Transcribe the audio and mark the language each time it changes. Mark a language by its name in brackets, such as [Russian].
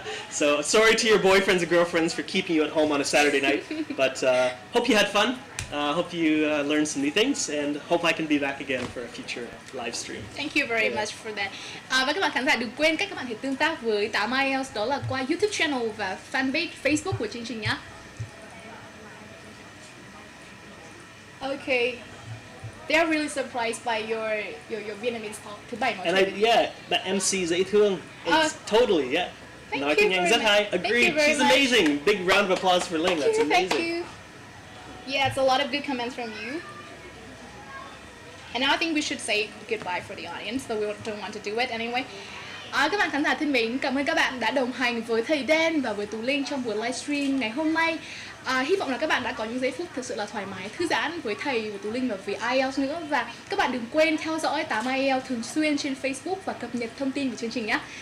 [English] So sorry to your boyfriends and girlfriends for keeping you at home on a Saturday night, but hope you had fun. Hope you learned some new things, and hope I can be back again for a future live stream. Thank you very much for that. [Vietnamese] Và các bạn khán giả đừng quên cách các bạn thể tương tác với 8 IELTS, đó là qua YouTube channel và fanpage Facebook của chương trình nhé. [English] Okay. They are really surprised by your Vietnamese talk. [Vietnamese] Thứ bảy nói chuyện. That MC dễ thương. [English] It's totally, [Vietnamese] nói tiếng Anh rất hay. [English] Agreed. She's amazing. Big round of applause for Ling. That's amazing. Thank you. Yeah, it's a lot of good comments from you. And now I think we should say goodbye for the audience, so we don't want to do it anyway. [Vietnamese] Các bạn khán giả thân mến, cảm ơn các bạn đã đồng hành với thầy Dan và với Tú Linh trong buổi livestream ngày hôm nay. Hy vọng là các bạn đã có những giây phút thực sự là thoải mái, thư giãn với thầy, với Tú Linh và với IELTS nữa. Và các bạn đừng quên theo dõi 8 IELTS thường xuyên trên Facebook và cập nhật thông tin của chương trình nhé.